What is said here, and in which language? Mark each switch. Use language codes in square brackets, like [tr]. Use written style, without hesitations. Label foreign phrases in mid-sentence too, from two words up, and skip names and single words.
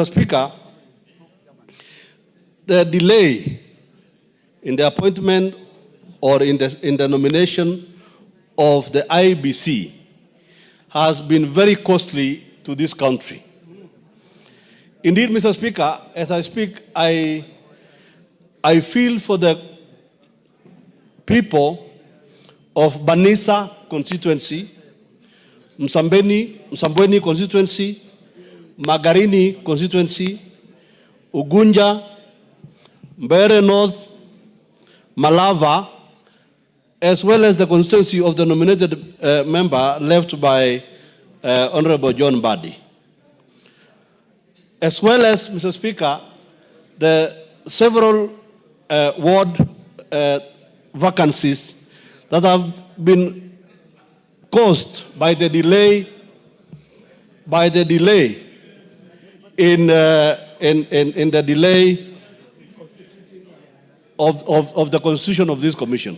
[en] Speaker, the delay in the appointment or in the nomination of the IBC has been very costly to this country. Indeed, Mr. Speaker, as I speak, I feel for the people of Banisa constituency, Msambweni constituency, Magarini constituency, Ugunja, Mbeere North, Malava, as well as the constituency of the nominated member left by Honorable John Mbadi. As well as, Mr. Speaker, the several ward vacancies that have been caused by the delay in the delay of the constitution of this commission.